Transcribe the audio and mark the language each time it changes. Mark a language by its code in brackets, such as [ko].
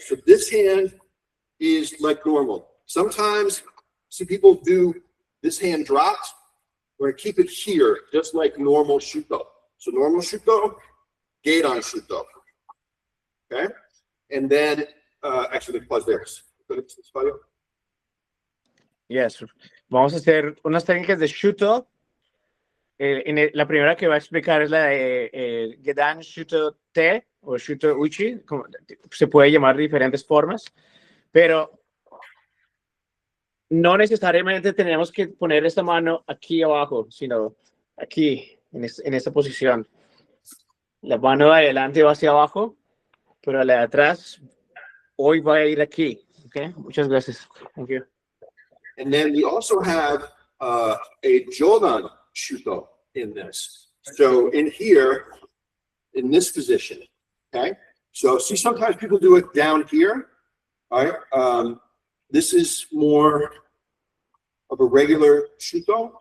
[en] So this hand is like normal. Sometimes see people do this hand dropped. We're going to keep it here, just like normal shuto. So normal shuto, geidan shuto. Okay? And then, actually, pause there. Yes. [es] Vamos a hacer unas técnicas de shuto. La primera que va a explicar es la de Gedan Shuto Te o Shuto Uchi. Se puede llamar de diferentes formas, pero no necesariamente tenemos que poner esta mano aquí abajo, sino aquí, en esta posición. La mano de adelante va hacia abajo, pero la de atrás hoy va a ir aquí. [en] Okay? [es] Muchas gracias. [en] Thank you. And then we also have a jodan shuto in this. So in here, in this position, okay? So see, sometimes people do it down here, all right? This is more of a regular shuto.